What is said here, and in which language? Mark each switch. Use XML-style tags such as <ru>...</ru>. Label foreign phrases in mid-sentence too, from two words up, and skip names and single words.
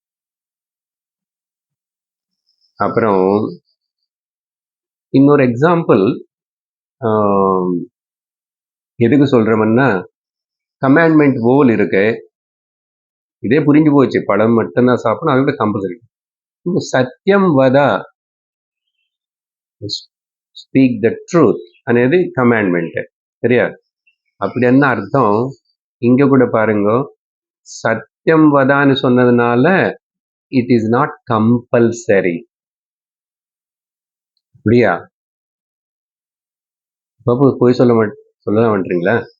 <ta>அப்புறம் இன்னொரு எக்ஸாம்பிள் எதுக்கு சொல்றோம்னா, கமாண்ட்மெண்ட் போல் இருக்கு, இதே புரிஞ்சு போச்சு, பழம் மட்டும்தான் சாப்பிடணும், அதோட கம்பல்சரி.</ta> <sa>सत्यं वद,</sa> <en>speak the truth అనేది கமாண்ட்மெண்ட். சரியா?</en> <ta>அப்படி என்ன அர்த்தம் இங்க கூட பாருங்க, சத்தியம் வதான்னு சொன்னதுனால</ta> <en>it is not compulsory.</en> <ta>அப்படியா? பாபு போய் சொல்ல மாட்டீங்களா?</ta>